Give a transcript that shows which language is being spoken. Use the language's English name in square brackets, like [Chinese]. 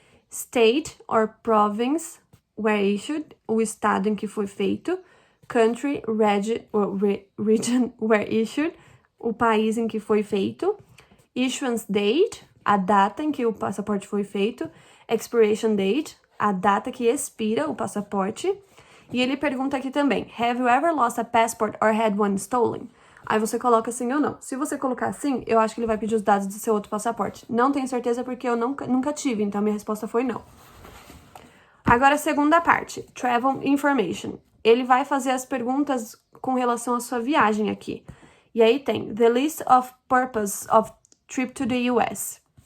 [English] State or province where issued, [Portuguese] o estado em que foi feito. [English] Country, region where issued, [Portuguese] o país em que foi feito. [English] Issuance date, [Portuguese] a data em que o passaporte foi feito. [English] Expiration date, [Portuguese] a data que expira o passaporte. E ele pergunta aqui também, [English] have you ever lost a passport or had one stolen? [Portuguese] Aí você coloca sim ou não. Se você colocar sim, eu acho que ele vai pedir os dados do seu outro passaporte. Não tenho certeza porque eu nunca tive, então minha resposta foi não. Agora a segunda parte, [English] travel information. [Portuguese] Ele vai fazer as perguntas com relação à sua viagem aqui. E aí tem, [English] the list of purpose of trip to the US.